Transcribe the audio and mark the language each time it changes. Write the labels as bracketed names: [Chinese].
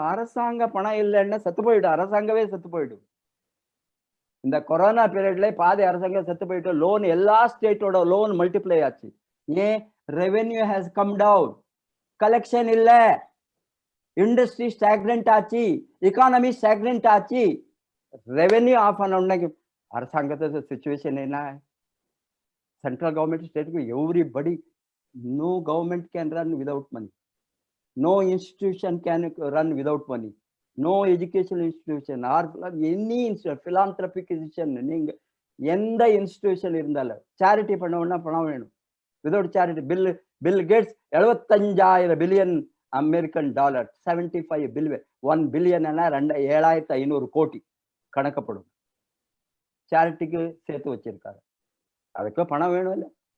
[Tamil] அரசாங்க பணம் இல்லைன்னா செத்து போயிடும், அரசாங்கமே செத்து போயிடும். இந்த கொரோனா பீரியட்ல பாதி அரசாங்கம் செத்து போயிட்டு, லோன் எல்லா ஸ்டேட்டோட லோன் மல்டிப்ளை ஆச்சு. ஏன்? [English] revenue has come down, [Tamil] collection இல்ல, இண்டஸ்ட்ரி ஸ்டாக்னன்ட் ஆச்சு, எக்கானமி ஸ்டாக்னன்ட் ஆச்சு. ரெவென்யூ ஆஃப் ஆன அரசாங்கத்தோட சிச்சுவேஷன் என்ன? [English] Central government ஸ்டேட்டுக்கு everybody, no government can run without money, no institution can run without money, no educational institution or any philanthropic institution. [Tamil] நீங்க எந்த institution இருந்தாலும் சேரிட்டி பண்ணணும்னா பணம் வேணும். Without charity bill Gates 75,000 billion American dollar, 75 billion, 1 billion 7,500 கோடி கணக்கப்படும். சேரிட்டிக்கு சேர்த்து வச்சிருக்காரு. அதுக்கு பணம் வேணும் இல்லை?